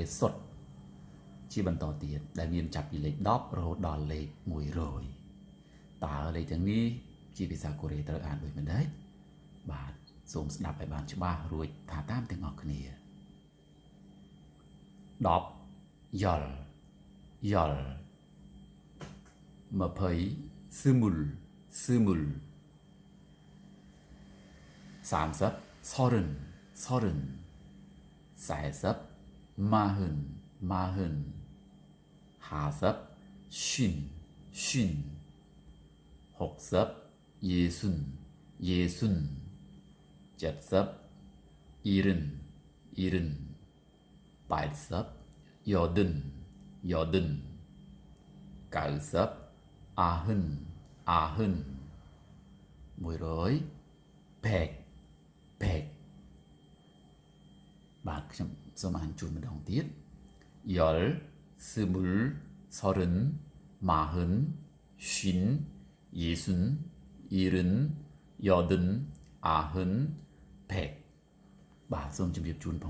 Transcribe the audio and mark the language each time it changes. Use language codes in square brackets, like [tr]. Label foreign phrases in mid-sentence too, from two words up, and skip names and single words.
[km] សុទ្ធជាបន្តទៀតដែលមានចាប់ពីលេខ10រហូតដល់លេខ100តើលេខទាំងនេះជាភាសាកូរ៉េត្រូវអានដូចមិនដែរបាទសូមស្ដាប់ឲ្យបានច្បាស់រួចថាតាមទាំងអស់គ្នា 10យល់យល់ [ko] 20ស្មុល30 서른 40 마흔 50 쉰 60 예순 70 일흔 80 여든 90 아흔 100 100 [km] បាទខ្ញុំសូមអានជូនម្ដងទៀត10 20 30 40 50 예순 70 80 100បាទសូមជម្រាបជូនផង